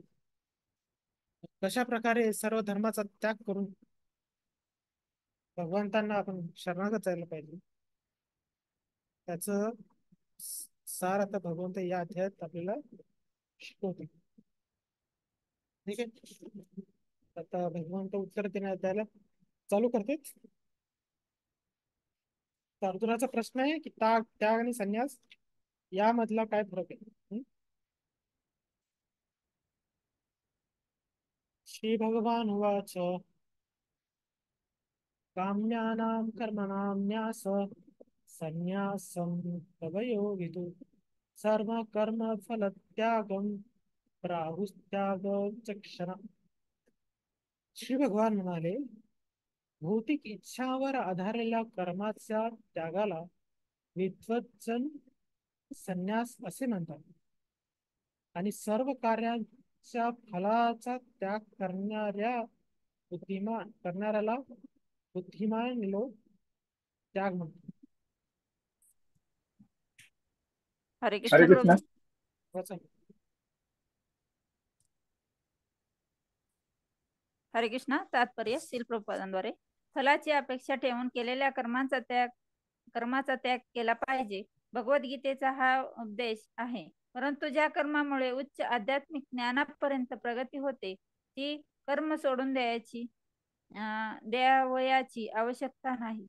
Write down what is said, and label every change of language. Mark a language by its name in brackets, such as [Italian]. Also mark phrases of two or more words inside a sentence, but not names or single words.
[Marathi] काय कशा प्रकारे सर्व धर्माचा त्याग करून भगवंतांना आपण शरणागत जायला पाहिजे, त्याचं सार आता भगवंत या अध्यायात आपल्याला शिकवते. ठीक आहे, आता भगवंत उत्तर द्यायला चालू करते. तर अर्जुनाचा प्रश्न आहे की त्याग आणि संन्यास यामधला काय फरक आहे. [Sanskrit] श्री भगवान उवाच काम्यानां कर्मणां न्यास संन्यासं तवयोगितु सर्व कर्म फल त्यागम प्राहुस्त्याग चक्षण. [Marathi] श्री भगवान म्हणाले, भौतिक इच्छावर आधारलेल्या कर्माच्या त्यागाला विद्वज्जन संन्यास असे म्हणतात, आणि सर्व कार्यांच्या फलाचा त्याग करणाऱ्याला बुद्धिमान लोक त्याग म्हणतात. हरे हरे कृष्ण कृष्ण. प्रभू. वाचा. हरे कृष्ण. तात्पर्य श्रील प्रभुपादांद्वारे फलाची अपेक्षा ठेवून केलेल्या कर्माचा त्याग केला पाहिजे. भगवद्गीतेचा हा उपदेश आहे. परंतु ज्या कर्मामुळे उच्च आध्यात्मिक ज्ञानापर्यंत प्रगती होते ती कर्म सोडून द्यावयाची आवश्यकता नाही.